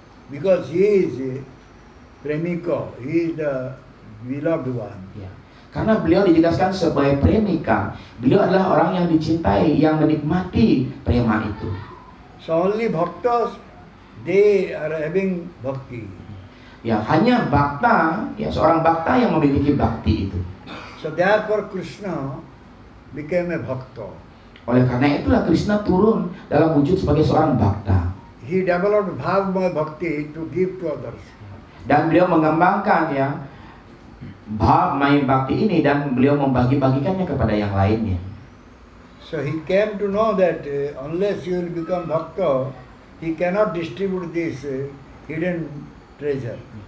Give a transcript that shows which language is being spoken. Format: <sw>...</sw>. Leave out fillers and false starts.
<en>Because he is a premika, he is the beloved one.</en> <id>Karena beliau dijelaskan sebagai premika, beliau adalah orang yang dicintai, yang menikmati prema itu.</id> <en>So only bhaktas, they are having bhakti.</en> <id>Hanya bakta, seorang bakta yang memiliki bakti itu.</id> <en>So therefore Krishna became a bhakta.</en> <id>Oleh karena itulah Krishna turun dalam wujud sebagai seorang bakta.</id> <en>He developed bhavamaya bhakti to give to others.</en> <id>Dan beliau mengembangkan bhavamaya bhakti ini dan beliau membagi-bagikannya kepada yang lainnya.</id> <en>So he came to know that unless you will become bhakta, he cannot distribute this hidden treasure.</en>